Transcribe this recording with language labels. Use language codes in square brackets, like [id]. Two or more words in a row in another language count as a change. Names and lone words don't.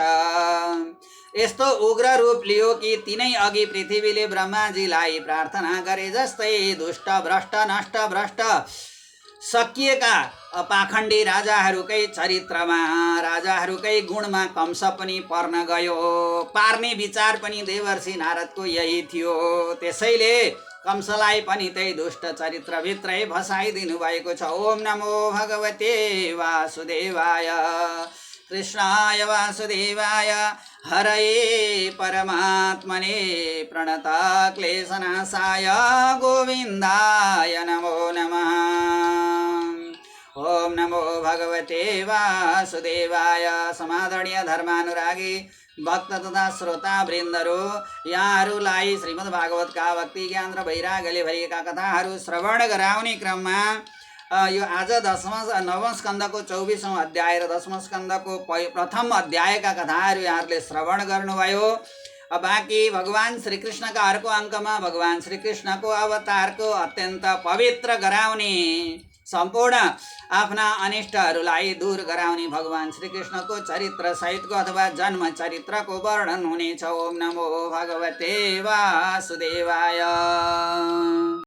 [ne] यस्तो उग्र रूप लियो कि तिनै अघि पृथ्वीले ब्रह्माजीलाई प्रार्थना गरे जस्तै दुष्ट भ्रष्ट नष्ट भ्रष्ट सकिएका पाखण्डी राजाहरूकै चरित्रमा राजाहरूकै गुणमा कंस पनि पर्न गयो। पार्ने विचार पनि देवर्षि नारदको यही थियो। त्यसैले कंसलाई पनि त्यही दुष्ट चरित्रभित्रै भसाइदिनु भएको छ। [sa] ओम नमो भगवते वासुदेवाय कृष्णाय वासुदेवाय हरये परमात्मने प्रणत क्लेशनाशाय गोविन्दाय नमो नमः। ओम नमो भगवते वासुदेवाय। [ne] समादरणीय धर्मानुरागी भक्त तथा श्रोता वृन्दहरू, यहाँहरूलाई श्रीमद् भागवतका भक्ति ज्ञान र वैराग्यले भरिएका कथाहरू श्रवण गराउने क्रममा यो आज 9औं स्कन्धको 24औं अध्याय र 10औं स्कन्धको प्रथम अध्यायका कथाहरू यहाँहरूले श्रवण गर्नुभयो। बाँकी भगवान श्रीकृष्णका अर्को अङ्कमा भगवान श्रीकृष्णको अवतारको अत्यन्त पवित्र गराउने सम्पूर्ण आफ्ना अनिष्टहरूलाई दूर गराउने भगवान श्रीकृष्णको चरित्र सहितको अथवा जन्म चरित्रको वर्णन हुनेछ। [sa] ओम नमो भगवते वासुदेवाय।